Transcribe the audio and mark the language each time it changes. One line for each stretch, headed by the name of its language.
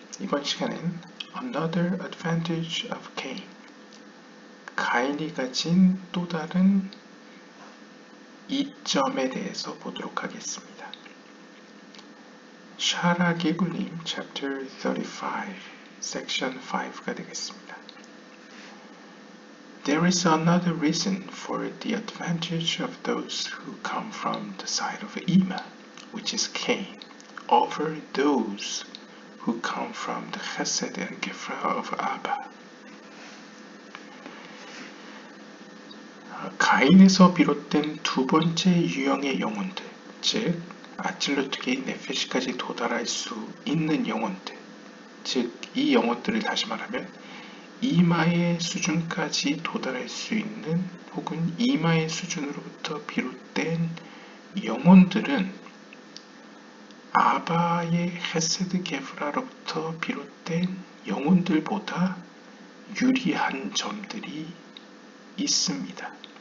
Korean: 이번 시간엔
English: Another Advantage of Cain,
Korean: 가인이 가진 또 다른 이점에 대해서 보도록 하겠습니다. 샤라 게굴님 Chapter 35, Section 5가 되겠습니다.
English: There is another reason for the advantage of those who come from the side of Ima, which is Cain, over those who come from the Chesed and Gefra of Abba.
Korean: 가인에서 비롯된 두 번째 유형의 영혼들, 즉 아칠루트게이 네페시까지 도달할 수 있는 영혼들, 즉 이 영혼들을 다시 말하면 이마의 수준까지 도달할 수 있는 혹은 이마의 수준으로부터 비롯된 영혼들은 아바의 헤세드 게브라로부터 비롯된 영혼들보다 유리한 점들이 있습니다.